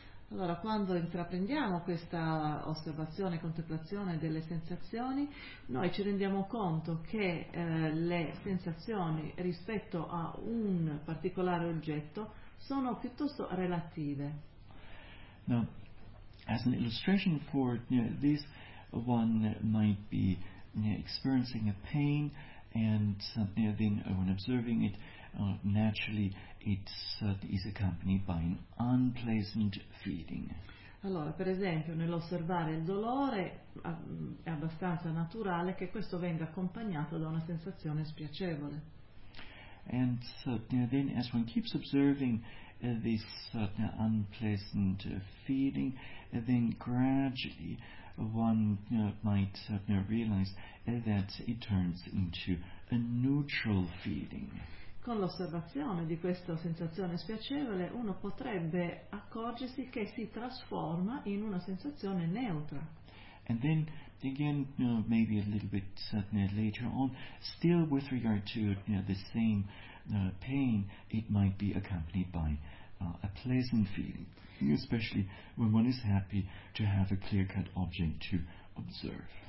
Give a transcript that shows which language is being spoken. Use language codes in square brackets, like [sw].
[it] Allora, quando intraprendiamo questa osservazione, contemplazione delle sensazioni, noi ci rendiamo conto che le sensazioni rispetto a un particolare oggetto sono piuttosto relative. [en] Now, as an illustration for this, one might be experiencing a pain, and then when observing it, naturally it is accompanied by an unpleasant feeling. [it] Allora, per esempio, nell'osservare il dolore è abbastanza naturale che questo venga accompagnato da una sensazione spiacevole. [en] And so, then as one keeps observing this unpleasant feeling, then gradually one might realize that it turns into a neutral feeling. [it] Con l'osservazione di questa sensazione spiacevole, uno potrebbe accorgersi che si trasforma in una sensazione neutra. [en] And then again, maybe a little bit later on, still with regard to the same pain, it might be accompanied by a pleasant feeling, especially when one is happy to have a clear-cut object to observe.